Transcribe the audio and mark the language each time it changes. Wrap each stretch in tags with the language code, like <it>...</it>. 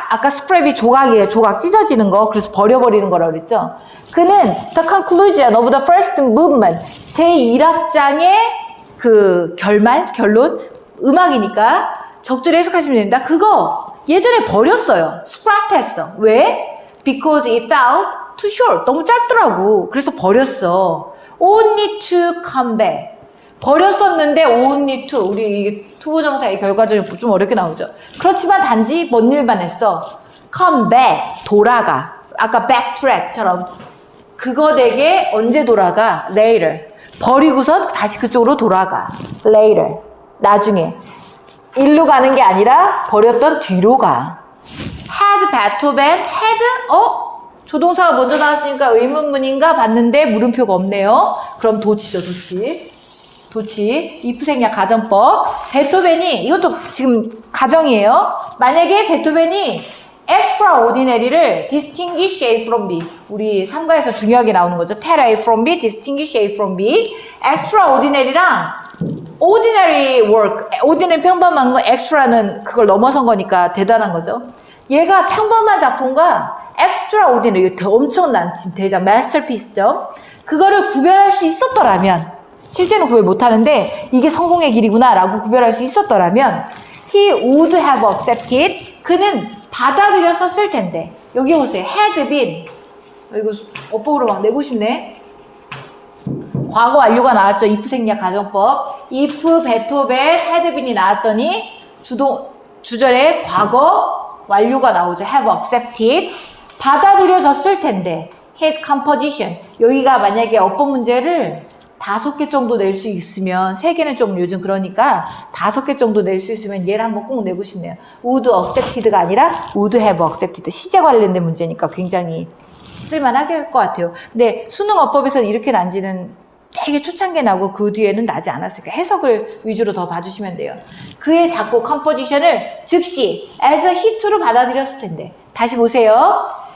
<ko>아까 scrap이 조각이에요. 조각 찢어지는 거. 그래서 버려버리는 거라고 그랬죠.</ko> <en>그는 the conclusion of the first movement.</en> <ko>제1악장의 그 결론? 음악이니까 적절히 해석하시면 됩니다. 그거 예전에 버렸어요. scrap 했어. 왜?</ko> <en>Because it felt too short.</en> <ko>너무 짧더라고. 그래서 버렸어.</ko> <en>Only to come back.</en> <ko>버렸었는데 only to. 우리 투부정사의 결과적이 좀 어렵게 나오죠. 그렇지만 단지 뭔 일만 했어.</ko> <en>come back. 돌아가.</en> <ko>아까 backtrack처럼. 그거 되게 언제 돌아가? later. 버리고선 다시 그쪽으로 돌아가. later. 나중에. 일로 가는 게 아니라 버렸던 뒤로 가. had 베토벤 had 조동사가 먼저 나왔으니까 의문문인가 봤는데 물음표가 없네요. 그럼 도치죠. 도치 if 생략 가정법. 베토벤이 이것도 지금 가정이에요. 만약에 베토벤이 extraordinary를 distinguish A from B. 우리 3가에서 중요하게 나오는 거죠.</ko> <en>tell A from B, distinguish A from B.</en> <ko>extraordinary랑 ordinary work, ordinary 평범한 거, extra는 그걸 넘어선 거니까 대단한 거죠. 얘가 평범한 작품과 extraordinary, 엄청난 지금 대작, masterpiece죠. 그거를 구별할 수 있었더라면, 실제는 구별 못하는데 이게 성공의 길이구나 라고 구별할 수 있었더라면</ko> <en>he would have accepted.</en> <ko>그는 받아들였었을 텐데. 여기 보세요. had been. 이거 어법으로 막 내고 싶네. 과거 완료가 나왔죠. if 생략 가정법. if 베토벤 had been이 나왔더니 주절에 과거 완료가 나오죠.</ko> <en>have accepted.</en> <ko>받아들여졌을 텐데.</ko> <en>his composition.</en> <ko>여기가 만약에 어법 문제를 5개 정도 낼 수 있으면, 3개는 좀 요즘 그러니까 5개 정도 낼 수 있으면 얘를 한번 꼭 내고 싶네요.</ko> <en>would accepted가 아니라 would have accepted.</en> <ko>시제 관련된 문제니까 굉장히 쓸만하게 할 것 같아요. 근데 수능 어법에서는 이렇게 난지는 되게 초창기에 나오고 그 뒤에는 나지 않았으니까 해석을 위주로 더 봐주시면 돼요. 그의 작곡 컴포지션을 즉시</ko> <en>as a hit</en> <ko>로 받아들였을 텐데. 다시 보세요.</ko>